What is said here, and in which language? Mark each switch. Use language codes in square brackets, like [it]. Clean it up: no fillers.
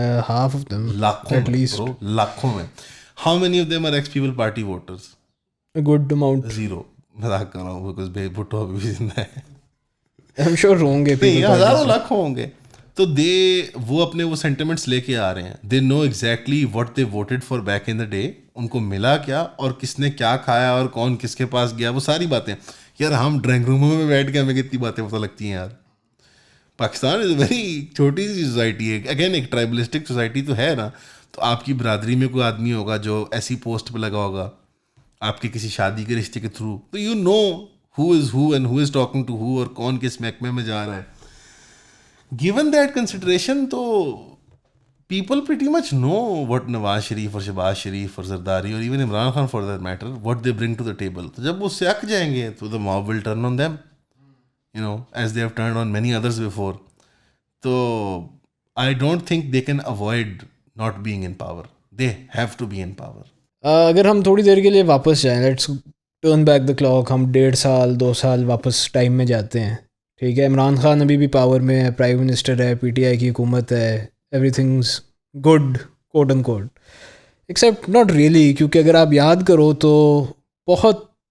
[en] half of them, at least [ur] لاکھوں میں. [en] How many of them are ex people party voters? Good amount. Zero. [ur] مذاق کر رہا ہوں, بیکاز بھٹو ابھی بھی زندہ ہے. [en] I'm sure [ur] ہوں گے, ہزاروں لاکھوں ہوں گے. تو وہ اپنے وہ سینٹیمنٹس لے کے آ رہے ہیں. [en] They know exactly what they voted for back in the day. [ur] ان کو ملا کیا اور کس نے کیا کھایا اور کون کس کے پاس گیا, وہ ساری باتیں. یار ہم ڈرائنگ روموں میں بیٹھ کے ہمیں کتنی باتیں پتہ لگتی ہیں یار. پاکستان [en] is a very [ur] چھوٹی سی سوسائٹی ہے. اگین ایک ٹرائبلسٹک سوسائٹی تو ہے نا. تو آپ کی برادری میں کوئی آدمی ہوگا جو ایسی پوسٹ پہ لگا ہوگا آپ کے کسی شادی کے رشتے کے تھرو, تو [en] you know who is who and who is talking to who [ur] اور کون کس محکمے میں جا رہا ہے. [en] Given that consideration, تو people pretty much know what Nawaz Sharif اور شہباز شریف اور زرداری اور even Imran Khan for that matter what they bring to the table. [ur] تو جب وہ سیاق جائیں گے تو [en] the mob will turn on them, as they have turned on many others before. تو I don't think they can avoid not being in power. They have to be in power. [ur] اگر ہم تھوڑی دیر کے لیے واپس جائیں, [en] let's turn back the clock, [ur] ہم 1.5 سال 2 سال واپس ٹائم میں جاتے ہیں, ٹھیک ہے. عمران خان ابھی بھی پاور میں ہے, پرائم منسٹر ہے, پی ٹی آئی کی حکومت ہے, [en] Every things good quote and quote, except not really. [ur] کیونکہ اگر آپ یاد کرو تو بہت